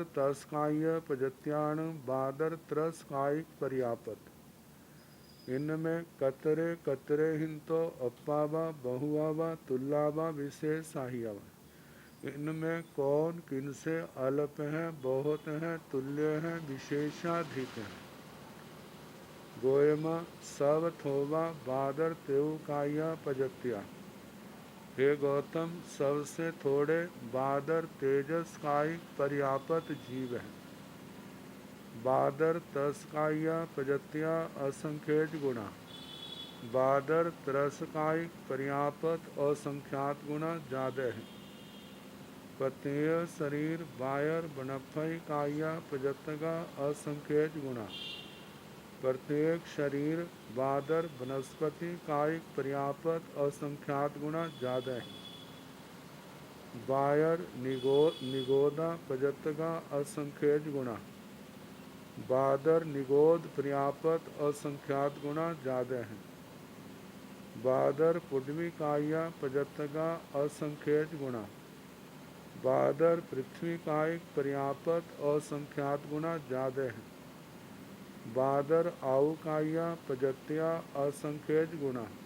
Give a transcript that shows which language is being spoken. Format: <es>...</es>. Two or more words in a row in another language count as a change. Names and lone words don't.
<pra>तस्काय पजत्याण, बादर त्रस्कायिक पर्यापत, इनमें कतरे कतरे हिंतो अप्पावा बहुआवा तुल्लावा विशेषाहियावा,</pra> <hi>इनमें कौन किनसे अल्प हैं, बहुत हैं, तुल्य हैं, विशेषाधिक हैं।</hi> <pra>गोयमा सब थोवा बादर तेउकाया पजत्या।</pra> <hi>हे गौतम, सबसे थोड़े बादर तेजसकायिक पर्यापत जीव हैं।</hi> <pra>बादर तस्काया पजत्या असंख्यज गुणा,</pra> <hi>बादर त्रसकायिक पर्यापत असंख्यात गुणा ज्यादा है।</hi> <pra>प्रत्येक शरीर बायर बनफई काया पजतगा असंख्यज गुणा,</pra> <hi>प्रत्येक शरीर बादर वनस्पति कायिक पर्यापत असंख्यात गुणा ज्यादा है।</hi> <pra>बायर निगोदा पजतगा असंख्यज गुणा,</pra> <hi>बादर निगोद पर्यापत असंख्यात गुणा ज्यादा है।</hi> <pra>बादर पुड्वी काया पजतगा असंख्यज गुणा,</pra> <hi>बादर पृथ्वी कायिक पर्यापत असंख्यात गुना ज्यादा है।</hi> <pra>बादर आउकाया पजत्या असंख्यज गुना।</pra>